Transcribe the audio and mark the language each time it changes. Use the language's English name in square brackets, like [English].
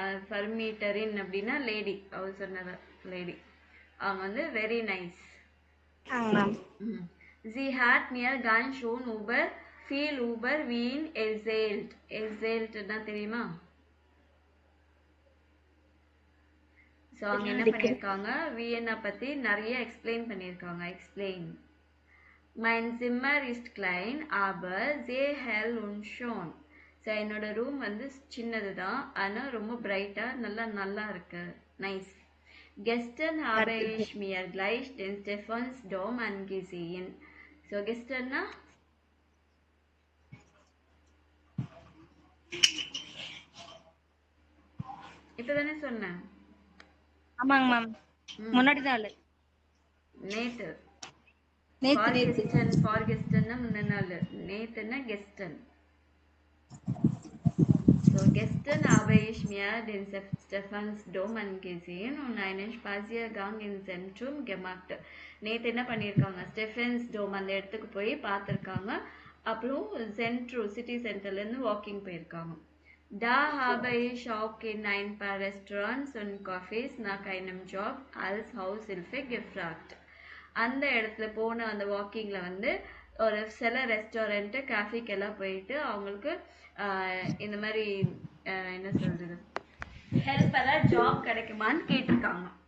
[Tamil] ஃபர்மீட்டரின் அப்படின்னா lady, house owner lady. அவங்க வந்து very nice. [German] Sie hat mir ganz schön viel über Wien erzählt. [Tamil] Erzähltனா தெரியுமா? So அவங்க என்ன பண்ணியிருக்காங்க, வியன்னா பற்றி நிறைய எக்ஸ்பிளைன் பண்ணியிருக்காங்க. [English] Explain. [German] Mein Zimmer ist klein, aber sehr hell und schön. [Tamil] So என்னோட ரூம் வந்து சின்னது தான், ஆனால் ரொம்ப பிரைட்டாக நல்லா இருக்கு. [English] Nice. [German] Gestern habe ich mir gleich den Stephansdom angesehen. [Tamil] So கெஸ்டர்னா இப்போ தானே சொன்னேன். ஆமாங்க மேம், முன்னாடி தான் நேத்து. நேத்து ஃபார்கெஸ்டன்னா முன்ன நாள், நேத்துன்னா கெஸ்டன். [German] So gestern habe ich mir den Stephansdom angesehen und einen Spaziergang im Zentrum gemacht. [Tamil] நேத்து என்ன பண்ணியிருக்காங்க, ஸ்டெஃபன்ஸ் டோம் அந்த இடத்துக்கு போய் பார்த்துருக்காங்க. அப்புறம் சிட்டி சென்டர்லேருந்து வாக்கிங் போயிருக்காங்க. Da habe ich auch in ein paar Restaurants und Cafés nach einem Job als Haushilfe gefragt. அந்த இடத்துல போன அந்த வாக்கிங்கில் வந்து ஒரு சில ரெஸ்டாரண்ட்டு கேஃபேக்கெல்லாம் போயிட்டு அவங்களுக்கு இந்த மாதிரி என்ன சொல்கிறது, ஹெல்ப்பராக ஜாப் கிடைக்குமான்னு கேட்டிருக்காங்க.